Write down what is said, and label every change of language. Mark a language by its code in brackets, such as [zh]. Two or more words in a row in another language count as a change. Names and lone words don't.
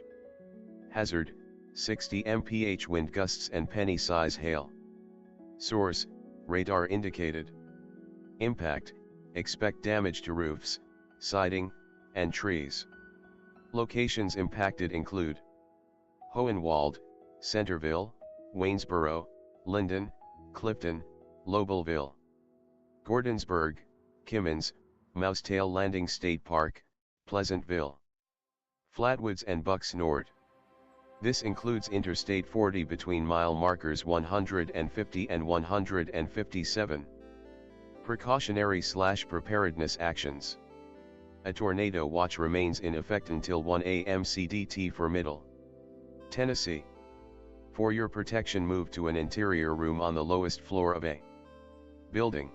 [en] Hazard, 60 mph wind gusts and penny-size hail. Source, radar indicated. Impact, expect damage to roofs, siding, and trees. Locations impacted include Hohenwald, Centerville, Waynesboro, Linden, Clifton, Lobelville, Gordonsburg, Kimmons, Mousetail Landing State Park, Pleasantville, Flatwoods and Bucks Nord. This includes Interstate 40 between mile markers 150 and 157. Precautionary/preparedness actions. A tornado watch remains in effect until 1 a.m. CDT for Middle Tennessee. For your protection, move to an interior room on the lowest floor of a building.